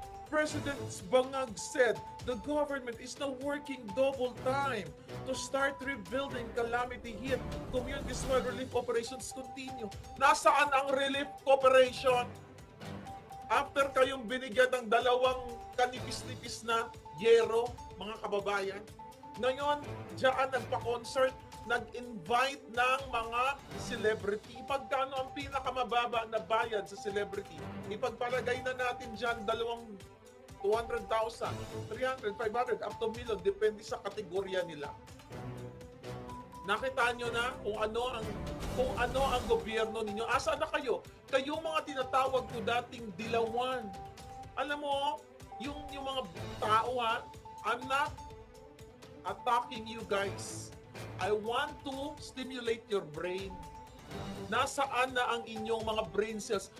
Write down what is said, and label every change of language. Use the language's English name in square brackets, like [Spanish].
[English] President Bangag said the government is now working double time to start rebuilding calamity-hit communities while relief operations continue. [Filipino] Nasaan ang relief operation? After kayong binigyan ng dalawang kanipis-nipis na yero, mga kababayan, ngayon, diyan nagpa-concert, nag-invite ng mga celebrity. Pagkano ang pinakamababa na bayad sa celebrity? Ipagpalagay na natin diyan 200,000, 300, 500, up to million, depende sa kategorya nila. Nakita nyo na kung ano ang gobyerno ninyo. Asa na kayo? Kayong mga tinatawag ko dating dilawan. Alam mo, yung mga tao ha, [English] I'm not attacking you guys. I want to stimulate your brain. [Filipino] Nasaan na ang inyong mga brain cells?